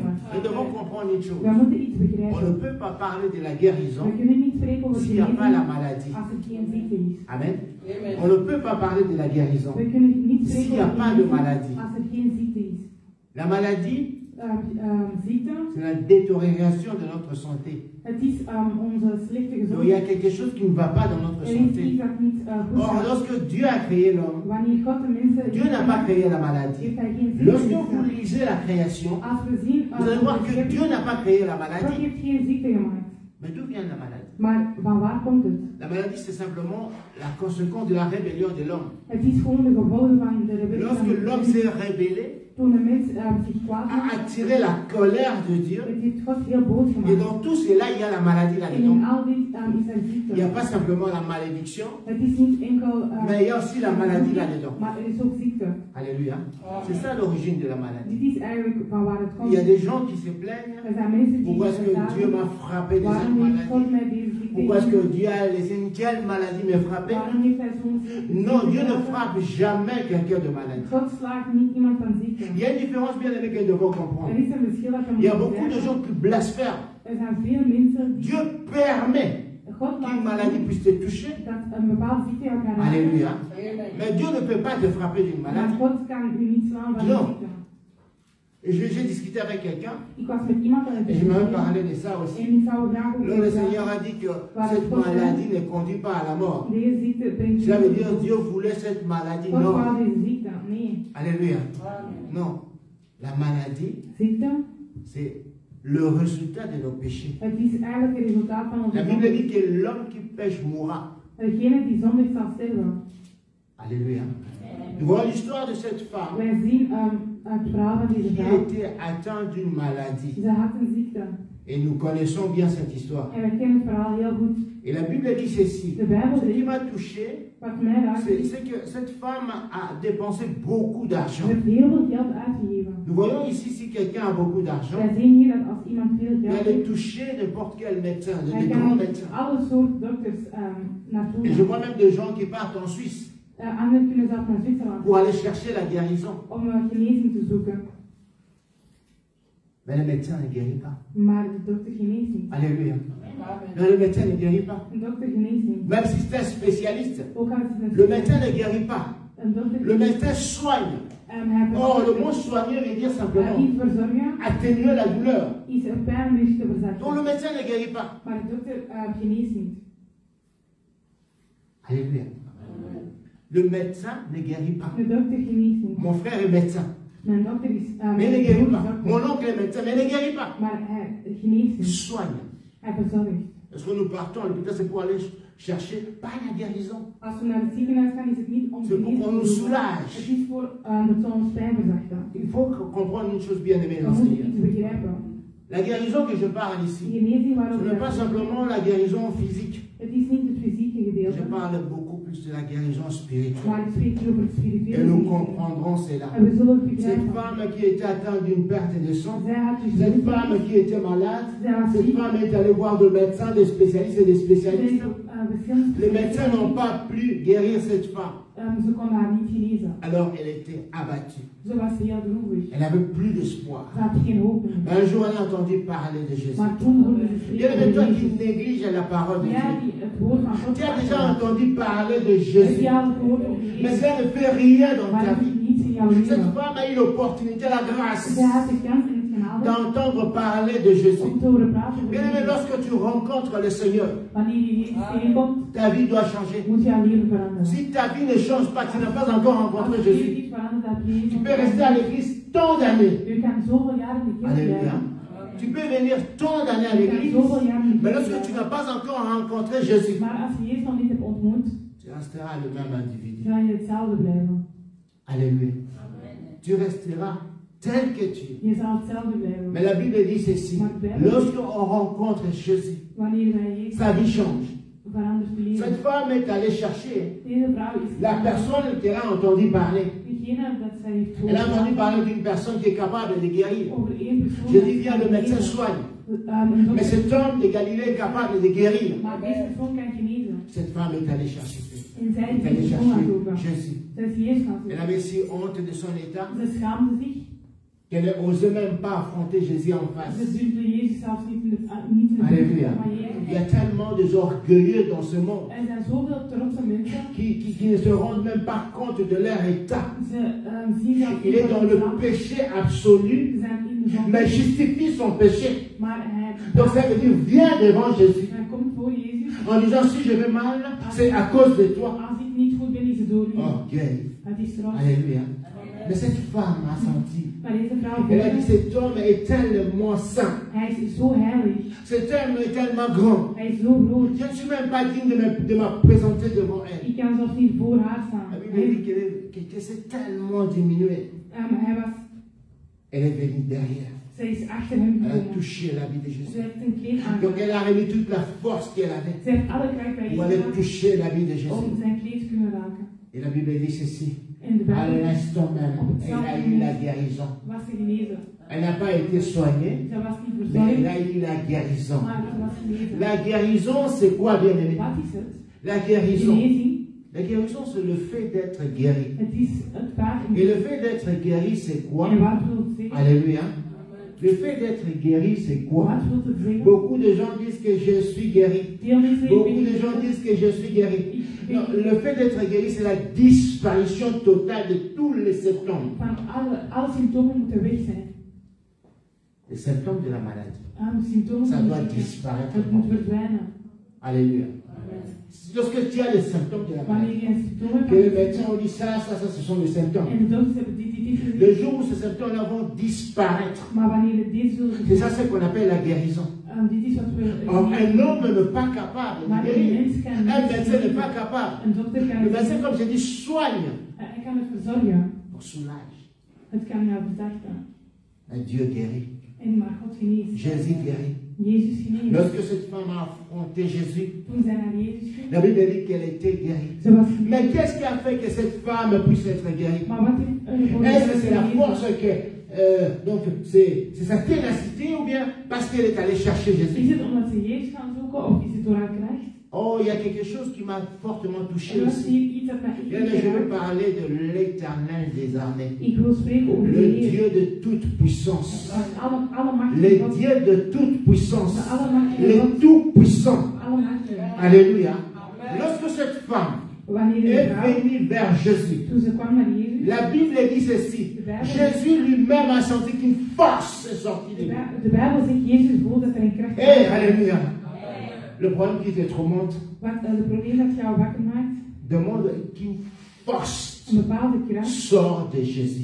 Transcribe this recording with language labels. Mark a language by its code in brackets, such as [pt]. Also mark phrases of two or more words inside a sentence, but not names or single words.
[fr] Nous devons comprendre une chose. On ne peut pas parler de la guérison s'il n'y a pas la maladie. Amen. On ne peut pas parler de la guérison s'il n'y a pas de maladie. La maladie, [nl] ziekte. [fr] C'est la détérioration de notre santé. [nl] Het is onze slechte [fr] Donc, il y a [nl] gezondheid. [fr] quelque chose qui ne va pas dans notre [nl] Er is iets [fr] santé. [nl] dat niet goed [fr] Or, [nl] gaat. [fr] lorsque Dieu a créé l'homme, [nl] Wanneer God de mensen [fr] Dieu n'a pas créé la maladie. [nl] heeft hij geen [fr] Lorsque [nl] ziekte [fr] vous [nl] gemaakt. [fr] lisez la création, [nl] Als we zien, [fr] vous allez voir que Dieu n'a pas créé la [nl] God [fr] maladie. [nl] heeft geen ziekte gemaakt. [fr] Mais d'où vient la maladie? [nl] Maar van waar komt het? [fr] La maladie, c'est simplement la conséquence de la rébellion de l'homme. [nl] Het is gewoon de gevolgen van de rebellie. [fr] Lorsque l'homme s'est rébellé, [nl] Toen de mens zich kwaad [fr] a [nl] maakte, [fr] attiré la colère de Dieu. [nl] het heeft God heel boos [fr] Et [nl] gemaakt. [fr] dans tout cela, il y a la maladie [nl] En [fr] là-dedans. [nl] in al dit is er [fr] Il n'y a [nl] ziekte. [fr] pas simplement la malédiction, [nl] Het is niet enkel, [fr] mais il y a aussi la maladie là-dedans. [nl] maar er is ook ziekte. [fr] Alléluia. C'est ça l'origine de la maladie. [nl] Dit is eigenlijk van waar het [fr] Il [nl] komt. [fr] y a des gens qui se plaignent. [nl] Er zijn mensen die [fr] Pourquoi est-ce que Dieu m'a frappé de cette [nl] waarom heeft God [fr] maladie? [nl] mij deze ziekte [fr] Pourquoi est-ce que [nl] gegeven? [fr] Dieu a laissé une telle maladie me frapper? [nl] Waarom heeft hij zo'n ziekte? [fr] Non, Dieu ne frappe jamais quelqu'un de maladie. [nl] God slaagt niet iemand van ziekte. [fr] Il y a une différence bien aimée que nous devons comprendre. [nl] Er is een verschil dat we [fr] Il y a [nl] moeten [fr] beaucoup de [nl] zeggen. [fr] gens qui blasphèment. [nl] Er zijn veel mensen die [fr] Dieu permet [nl] God [fr] qu'une [nl] laat [fr] maladie puisse te toucher. [nl] dat een bepaalde ziekte jou kan raken. [fr] Alléluia. Mais Dieu ne peut pas te frapper d'une [nl] Maar [fr] maladie. [nl] God kan u niet slaan van [fr] Non. [nl] een ziekte. [fr] Et j'ai discuté avec quelqu'un [nl] Ik was met iemand aan het [fr] et je m'avais [nl] discussiëren [fr] parlé de ça aussi. [nl] en ik zou graag ook [fr] Alors le [nl] willen [fr] Seigneur [nl] zeggen, [fr] a dit que cette maladie ne conduit pas à la mort. [nl] deze ziekte brengt [fr] Cela veut dire [nl] dood. [fr] Dieu voulait cette maladie. [nl] God [fr] Non. [nl] wou deze ziekte. Nee. [fr] Alléluia. Non. La maladie, [nl] Ziekte, [fr] c'est le résultat de nos péchés. [nl] het is eigenlijk het resultaat van onze [fr] La Bible [nl] zonde. [fr] dit que l'homme qui pêche mourra. [nl] Degene die zondig zal sterven. [fr] Alléluia. Nous voyons l'histoire de cette femme [nl] Wij zien het verhaal van deze [fr] qui [nl] vrouw. [fr] était atteinte d'une maladie. [nl] Ze had een ziekte. [fr] Et nous connaissons bien cette histoire. [nl] En wij kennen het verhaal heel goed. [fr] Et la Bible dit ceci. [nl] De Bijbel [fr] Ce qui [nl] zegt, [fr] m'a touché, [nl] wat mij raakt, [fr] c'est que cette femme a dépensé beaucoup [nl] ze [fr] d'argent. [nl] heeft heel veel geld uitgegeven. [fr] Nous voyons ici si quelqu'un a beaucoup d'argent, [nl] Wij zien hier dat als iemand veel [fr] il [nl] geld [fr] allait [nl] heeft, [fr] toucher n'importe quel médecin, [nl] hij [fr] des grands [nl] kan [fr] médecins. [nl] alle soorten dokters naartoe [fr] Et je [nl] gaan. [fr] vois même des gens qui partent en Suisse [nl] Anderen kunnen zelfs naar Zwitserland [fr] pour aller chercher la guérison. [nl] om genezing te zoeken. [fr] Mais le médecin ne guérit pas. [nl] Maar de dokter geneest niet. [fr] Alléluia. Non, le médecin ne guérit pas. [nl] Een dokter geneest niet. [fr] Même si c'est un spécialiste, [nl] Ook al is het [fr] le [nl] een [fr] médecin ne guérit pas. [nl] een dokter [fr] Le médecin soigne. [nl] hij [fr] Or, le [nl] verzorgt. [fr] mot soigner veut dire simplement [nl] Iets verzorgen [fr] atténuer la douleur. [nl] is een pijn een beetje te [fr] Donc le [nl] verzachten. [fr] médecin ne guérit pas. [nl] Maar de dokter geneest niet. [fr] Alléluia. Le médecin ne guérit pas. [nl] De dokter geneest niet. [fr] Mon frère est médecin, [nl] Mijn dokter is [fr] mais il ne guérit [nl] broer is [fr] pas. [nl] dokter. [fr] Mon oncle est médecin, mais il ne guérit pas. [nl] Maar hij geneest [fr] Il [nl] niet. [fr] soigne. [nl] Hij verzorgt. [fr] Est-ce que nous partons à l'hôpital, c'est pour aller chercher pas la guérison. [nl] Als we naar het ziekenhuis gaan, is het niet om [fr] C'est pour qu'on nous [nl] genezing te zoeken. [fr] soulage. [nl] Het is voor dat ze ons pijn verzachten. [fr] Il faut comprendre une chose bien aimée [nl] We [fr] dans ce [nl] moeten [fr] Seigneur. [nl] iets begrijpen. [fr] La guérison que je parle [nl] De [fr] ici, [nl] genezing [fr] ce [nl] waarover [fr] n'est pas simplement la guérison physique. [nl] het is niet het fysieke gedeelte, [fr] Je parle beaucoup plus de la guérison spirituelle. [nl] maar ik spreek hier over het [fr] Et [nl] spirituele [fr] nous [nl] genezing. [fr] comprendrons cela. [nl] En we zullen het [fr] Cette [nl] begrijpen. [fr] femme qui était atteinte d'une perte de sang, [nl] Zij had dus [fr] cette [nl] ziekte. [fr] femme qui était malade, [nl] Zij was [fr] cette [nl] ziek. [fr] femme est allée voir des médecins, des spécialistes et des [nl] Zij [fr] spécialistes. [nl] verschillende [fr] Les médecins n'ont pas pu guérir cette femme. [nl] Ze konden haar niet genezen. [fr] Alors elle était abattue. [nl] Ze was heel droevig. [fr] Elle n'avait plus d'espoir. [nl] Ze had geen hoop meer. [fr] Un jour, elle a entendu parler de Jésus. [nl] Maar toen hoorde ze [fr] Bien aimé, [nl] spreken [fr] toi [nl] over [fr] qui [nl] Jezus. [fr] négliges la parole de [nl] Jij [fr] Dieu, [nl] die het woord van God [fr] tu as déjà [nl] vasthoudt. [fr] entendu parler de [nl] Heb [fr] Jésus. [nl] je al gehoord over [fr] Mais [nl] Jezus? [fr] ça ne fait rien dans [nl] Maar [fr] ta [nl] het [fr] vie. [nl] doet niets in jouw [fr] Cette [nl] leven. [fr] femme a eu l'opportunité, la grâce [nl] Zij had de kans en het genade [fr] d'entendre parler de Jésus. [nl] om te horen praten over [fr] Bien aimé, [nl] Jezus. [fr] lorsque tu rencontres le Seigneur, [nl] Wanneer je Jezus tegenkomt, [fr] ta vie doit changer. [nl] moet jouw leven veranderen. [fr] Si ta vie ne change pas, tu n'as pas encore [nl] Als [fr] rencontré [nl] je leven [fr] Jésus. [nl] niet verandert, dat je Jezus [fr] Tu peux rester à l'église tant d'années. [nl] Je kan zoveel jaren in de kerk [fr] Alléluia. [nl] blijven. [fr] Tu peux venir tant d'années à [nl] Je kan [fr] l'église. [nl] zoveel jaren in de [fr] Mais [nl] kerk [fr] lorsque tu [nl] blijven. [fr] n'as pas encore rencontré Jésus, [nl] Maar als je Jezus nog niet hebt ontmoet, [fr] tu resteras le même individu. [nl] ga je hetzelfde blijven. [fr] Alléluia. Tu resteras tel que tu es. [nl] Je zal hetzelfde blijven. [fr] Mais la Bible dit ceci. Lorsqu'on rencontre Jésus, [nl] Wanneer wij Jezus [fr] sa vie change. [nl] verandert je leven. [fr] Cette femme est allée chercher [nl] Deze vrouw is [fr] la personne qui a entendu parler. [nl] degene dat zij heeft [fr] Elle a entendu [nl] gehoord [fr] parler d'une personne qui est capable de guérir. [nl] over één persoon. [fr] Je dis bien, le médecin soigne. [nl] Een [fr] Mais [nl] dokter. [fr] cet homme de Galilée est capable de guérir. [nl] Maar deze persoon kan genezen. [fr] Cette femme est allée chercher Jésus. [nl] En zij [fr] Elle [nl] is [fr] est allée [nl] deze persoon gaan [fr] chercher [nl] zoeken. [fr] Jésus. [nl] Zij is Jezus gaan [fr] Elle [nl] zoeken. [fr] avait si honte de son état [nl] Ze schaamde zich. [fr] qu'elle n'osait même pas affronter Jésus en [nl] Ze [fr] face. [nl] durfde Jezus zelfs niet in de [fr] Alléluia. [nl] van Jezus. [fr] Il y a tellement de orgueilleux dans ce monde [nl] Er zijn zoveel trotse mensen. [fr] qui ne se rendent même pas compte de leur état. [nl] Ze zien zelfs [fr] Il est dans le péché absolu. [nl] Ze zijn in de [fr] mais justifie son péché. [nl] Maar hij, [fr] Donc ça veut dire, viens devant Jésus [nl] hij komt voor Jezus. [fr] en disant, si je vais mal, c'est à cause de toi. [nl] Als ik niet goed ben, is het door u. [fr] Oh, guéri. [nl] Het is straf. [fr] Alléluia. Mais cette femme a senti. [nl] Maar deze vrouw [fr] Elle a dit, [nl] voelde, [fr] cet homme est tellement saint. [nl] hij is zo heilig. [fr] Cet homme est tellement grand. [nl] Hij is zo groot. [fr] Je ne suis même pas digne de me présenter devant elle. [nl] Ik kan zelfs niet voor haar staan. [fr] La Bible dit qu'elle s'est tellement diminuée. [nl] Hij was, [fr] Elle est venue derrière. [nl] zij is achter hem [fr] Elle a [nl] gekomen. [fr] touché l'habit de [nl] Ze [fr] Jésus. [nl] heeft een kleed [fr] Donc [nl] aan. [fr] elle a remis toute la force qu'elle avait [nl] Ze heeft alle kracht bij [fr] pour aller [nl] Jezus [fr] toucher l'habit de [nl] om [fr] Jésus. [nl] zijn kleed te kunnen raken. [fr] Et la Bible dit ceci. [nl] En de [fr] À [nl] Bijbel [fr] l'instant même, elle a eu la guérison. [nl] was ze genezen. [fr] Elle n'a pas été soignée, [nl] Ze was niet [fr] mais elle [nl] verzorgd, [fr] a eu la guérison. [nl] maar ze was genezen. [fr] La guérison, c'est quoi, bien aimé? [nl] Wat is het? [fr] La guérison. [nl] Genezing. [fr] La guérison, c'est le fait d'être guéri. [nl] Het is het feit om... [fr] Et le fait d'être guéri, c'est quoi? [nl] En wat wil het zeggen? [fr] Alléluia. Le fait d'être guéri, c'est quoi? [nl] Wat wil het zeggen? [fr] Beaucoup de gens disent que je suis guéri. Veel mensen Beaucoup de gens disent que je suis guéri. Non, le fait d'être guéri, c'est la disparition totale de tous les symptômes. [nl] van alle symptomen moeten weg zijn. [fr] Les symptômes de la maladie. [nl] Alle symptomen [fr] Ça [nl] moeten [fr] doit [nl] weg zijn. [fr] disparaître. [nl] Het moet verdwijnen. [fr] Alléluia. Lorsque tu as les symptômes de la [nl] Wanneer [fr] maladie, [nl] je een symptoom [fr] que les [nl] hebt [fr] médecins ont dit ça, ce sont les symptômes. [nl] en de dokters hebben dit [fr] Le [nl] gezegd, [fr] jour où ces symptômes-là vont disparaître, [nl] maar wanneer het dit zullen [fr] c'est ça ce qu'on appelle la guérison. [nl] dit is wat we... [fr] Or, un homme n'est pas capable de [nl] Maar een [fr] guérir. [nl] mens kan [fr] Un médecin n'est pas [nl] niet... [fr] capable. [nl] Een dokter kan [fr] Le [nl] het [fr] médecin, [nl] niet... [fr] comme je dis, soigne [nl] Hij kan het verzorgen. [fr] pour soulage. [nl] Het kan jou verzachten. [fr] Un Dieu guérit. [nl] En maar God geneest. [fr] Jésus guérit. [nl] Jezus geneest. [fr] Lorsque cette femme a affronté Jésus, [nl] Toen zij naar Jezus ging, [fr] la Bible dit qu'elle était guérie. [nl] ze was geneest. [fr] Mais qu'est-ce qui a fait que cette femme puisse être guérie? [nl] Maar wat heeft er voor [fr] Est-ce que c'est la [nl] genezen? [fr] force que... donc, c'est sa ténacité ou bien parce qu'elle est allée chercher [nl] Is [fr] Jésus? [nl] het omdat ze Jezus gaan zoeken of is het door haar kracht? [fr] Oh, il y a quelque chose qui m'a fortement touché [nl] Er was [fr] ici. [nl] hier iets dat mij [fr] Bien, je veux [nl] geraakt. [fr] parler de l'Éternel des armées. [nl] Ik wil spreken over de [fr] Le [nl] Heer. [fr] Dieu de toute puissance. [nl] Alle machten [fr] Le [nl] van God. [fr] Dieu de toute puissance. [nl] Alle machten van [fr] Le [nl] God. [fr] tout-puissant. [nl] Alle machten. [fr] Alléluia. Lorsque cette femme [nl] Wanneer de [fr] est [nl] vrouw, [fr] venue vers Jésus, [nl] toen ze kwam naar Jezus, [fr] la Bible dit ceci. Jésus lui-même a senti qu'une force est sortie de lui. [nl] de Bijbel zegt, Jezus voelt dat er een kracht [fr] Hey, [nl] is. [fr] alléluia. Le problème qui te tourmente [nl] Wat het probleem dat jou wakker maakt, [fr] demande qu'une force [nl] een bepaalde kracht, [fr] sort de Jésus